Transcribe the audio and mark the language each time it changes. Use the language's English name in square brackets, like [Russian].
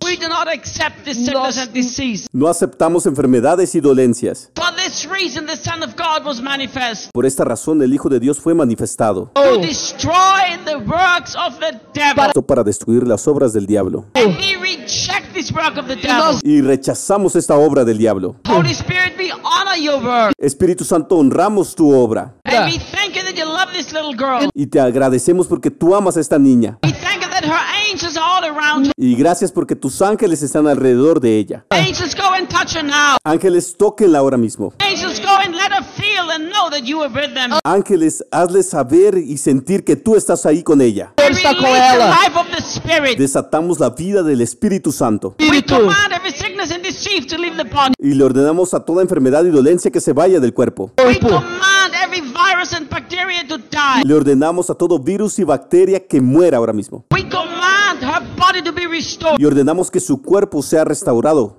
[English] We do not accept this sickness and disease. [Spanish] No aceptamos enfermedades y dolencias. [English] For this reason, the Son of God was manifest. [Spanish] Por esta razón, el Hijo de Dios fue manifestado. [English] To destroy the works of the devil. [Spanish] Para destruir las obras del diablo. [English] And we reject this work of the devil. [Spanish] Y rechazamos esta obra del diablo. [English] Holy Spirit, we honor your work. [Spanish] Espíritu Santo, honramos tu obra. [English] And we thank you that you love this little girl. [Spanish] Y te agradecemos porque tú amas a esta niña. [English] We thank you that her angels are all around her. [Spanish] Y gracias porque tus ángeles están alrededor de ella. [English] Angels, go and touch her now. [Spanish] Ángeles, tóquenla ahora mismo. [English] Angels, go and let her feel and know that you are with them. [Spanish] Ángeles, hazles saber y sentir que tú estás ahí con ella. Está con ella. [English] The life of the Spirit. [Spanish] Desatamos la vida del Espíritu Santo. Espíritu. [English] We command every sickness and disease to leave the body. [Spanish] Y le ordenamos a toda enfermedad y dolencia que se vaya del cuerpo. [English] We command every virus and bacteria to die. [Spanish] Le ordenamos a todo virus y bacteria que muera ahora mismo. [English] We command her body to be restored. [Spanish] Y ordenamos que su cuerpo sea restaurado.